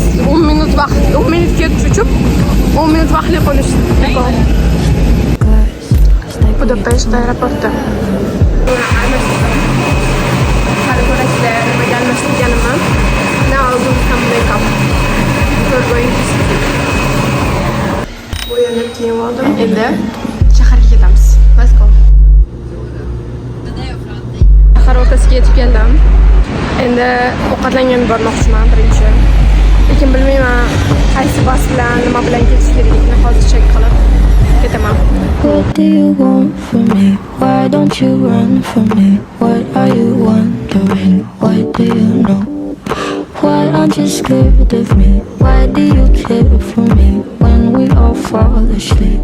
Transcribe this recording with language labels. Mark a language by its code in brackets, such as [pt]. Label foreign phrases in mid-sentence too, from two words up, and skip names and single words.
[uz] 10 minut vaqt. 10 minutga uchib 10 minut vaqtli qo'nish. Budapesht aeroporti. Hali ko'raklar nimaga almashtirganimman. [en] Now I'm doing some makeup. We're going to see. [uz] Bo'yanib kiyim oldim. Endi shaharga ketamiz. [en] Let's go. [uz] Shahar o'rtasiga yetib keldim. Endi ovqatlangan bormoqchiman birinchi. Lekin bilmayman qaysi bas bilan, nima bilan ketish kerakligini hozir check qilib ketaman. [en] What do you want from me? Why don't you run from me? What are you wondering? Why do you know what I'm aren't you scared of me? Why do you care for me when we all fall asleep?